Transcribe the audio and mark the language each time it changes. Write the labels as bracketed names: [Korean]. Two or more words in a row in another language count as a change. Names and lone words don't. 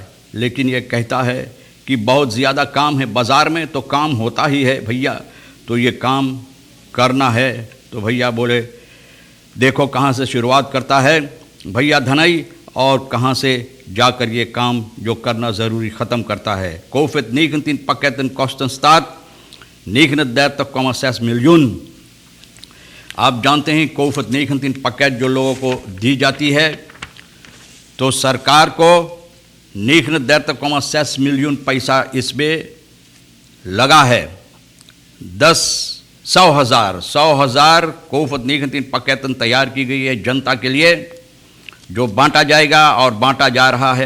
[Hindi] लेकिन ये कहता है कि बहुत ज़्यादा काम है बाज़ार में, तो काम होता ही है भैया, तो ये काम करना है। तो भैया बोले देखो कहाँ से शुरुआत करता है भैया धनई और कहाँ से जाकर ये काम जो करना ज़रूरी ख़त्म करता है। [Dutch] कोफित 19 pakketten kosten staat 39,6 miljoen। [Hindi] आप जानते हैं कोफित 19 पैकेट जो लोगों को दी जाती है तो सरकार को 39,6 मिलियन पैसा इसमें लगा है। 100,000 कोफित 19 पैकेटन तैयार की गई है जनता के लिए, जो बांटा जाएगा और बांटा जा रहा है।